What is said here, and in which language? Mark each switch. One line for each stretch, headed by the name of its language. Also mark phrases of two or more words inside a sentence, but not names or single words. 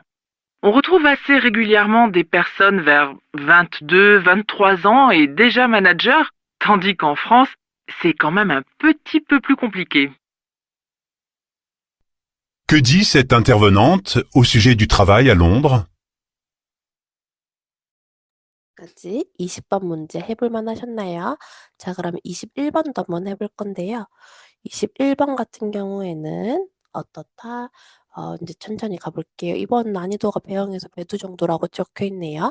French: On retrouve assez régulièrement des personnes vers 22, 23 ans et déjà manager, tandis qu'en France, c'est quand même un petit peu plus compliqué. Que dit cette intervenante au sujet du travail à Londres?
Korean: 까지 20번 문제 해볼 만하셨나요? 자, 그러면 21번도 한번 해볼 건데요. 21번 같은 경우에는 어떻다? 이제 천천히 가볼게요. 이번 난이도가 배영에서 배두 정도라고 적혀 있네요.